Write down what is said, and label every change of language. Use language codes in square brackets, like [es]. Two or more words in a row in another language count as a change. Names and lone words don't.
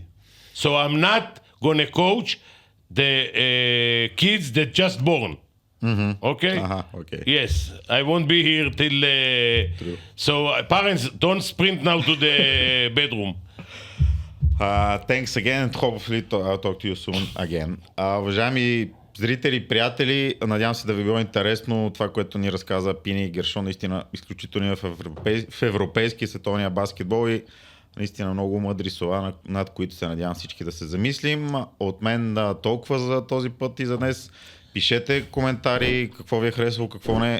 [en] So I'm not going to coach the kids that just born. Okay? Okay. Yes, I won't be here till... So parents, don't sprint now to the bedroom. Thanks again, and hopefully I'll talk to you soon again. [bg] Уважаеми зрители, приятели, надявам се да ви било интересно това, което ни разказа Пини Гершон, наистина изключително в европейския световния баскетбол и наистина много мъдри слова, над които се надявам всички да се замислим. От мен толкова за този път и за днес. Пишете коментари, какво ви е харесало, какво не.